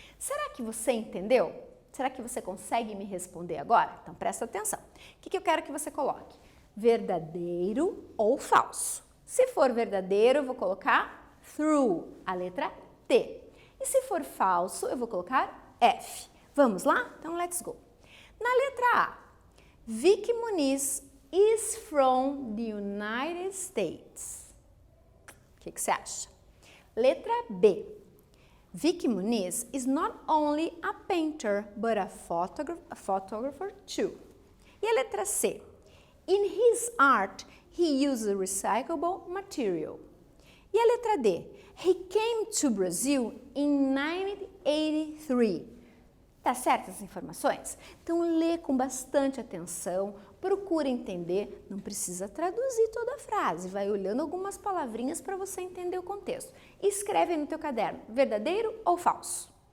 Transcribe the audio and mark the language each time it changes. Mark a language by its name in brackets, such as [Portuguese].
[Portuguese] Será que você entendeu? Será que você consegue me responder agora? Então, presta atenção. O que eu quero que você coloque? Verdadeiro ou falso? Se for verdadeiro, eu vou colocar through, a letra T. E se for falso, eu vou colocar F. Vamos lá? Então, [English] let's go. [Portuguese] Na letra A, [English] Vicky Muniz is from the United States. [Portuguese] O que você acha? Letra B. [English] Vicky Muniz is not only a painter, but a photographer too. [Portuguese] E a letra C. [English] In his art, he uses recyclable material. [Portuguese] E a letra D. [English] He came to Brazil in 1983. [Portuguese] Tá certo as informações? Então lê com bastante atenção, procura entender, não precisa traduzir toda a frase, vai olhando algumas palavrinhas para você entender o contexto. Escreve aí no teu caderno, verdadeiro ou falso?